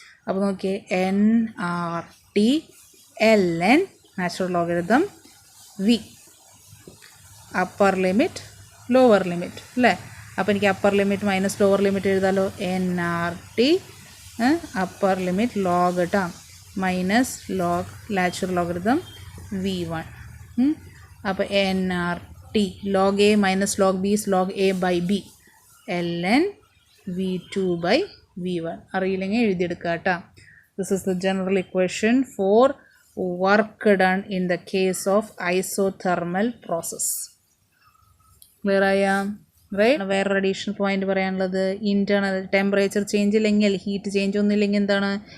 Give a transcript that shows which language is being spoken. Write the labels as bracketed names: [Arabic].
[Malayalam] അപ്പോൾ നോക്കിയേ nRT ln natural logarithm V. Upper limit lower limit അല്ലേ. അപ്പോൾ എനിക്ക് upper limit minus lower limit എഴുതാമല്ലോ. nRT upper limit log കേട്ടോ minus log natural logarithm V1. [English] അപ്പോൾ nRT log A minus log B is log A/B ln V2/V1. [Malayalam] അറിയില്ലെങ്കിൽ എഴുതിയെടുക്കുക കേട്ടോ. [English] This is the general equation for work done in the case of isothermal process. Clear ആയാ? Right. [Malayalam] വേറൊരു additional point പറയാനുള്ളത്, internal temperature change ഇല്ലെങ്കിൽ, heat change ഒന്നുമില്ലെങ്കിൽ എന്താണ്?